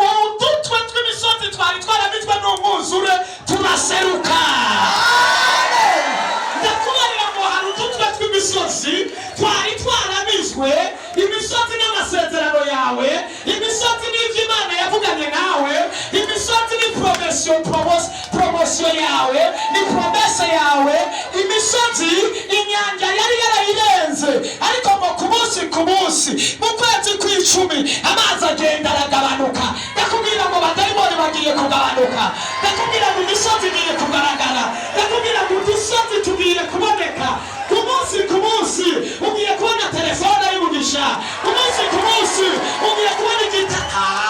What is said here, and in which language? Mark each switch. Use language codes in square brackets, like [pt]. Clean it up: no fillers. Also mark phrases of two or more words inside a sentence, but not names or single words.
[rn] udutwe tw'imisozi twari twarabizwe n'umwuzure turaseruka ndakubarira ngo hari udutwe tw'imisozi twari twarabizwe imisozi n'amasezerano yawe imisozi n'ivyo imana yavuganye nawe imisozi ni promosiyo yawe ni promese yawe imisozi inyanja yari yarayirenze ariko ngo ku munsi mu kwezi kw'icumi amazi agenda aragabanuka ndakubwira ngo badayimoni bagiye kugabanuka ndakubwira ngo imisozi igiye kugaragara ndakubwira ngo udusozi tugiye kuboneka ku munsi ugiye kubona telefone y'umugisha ku munsi ugiye kubona igitaka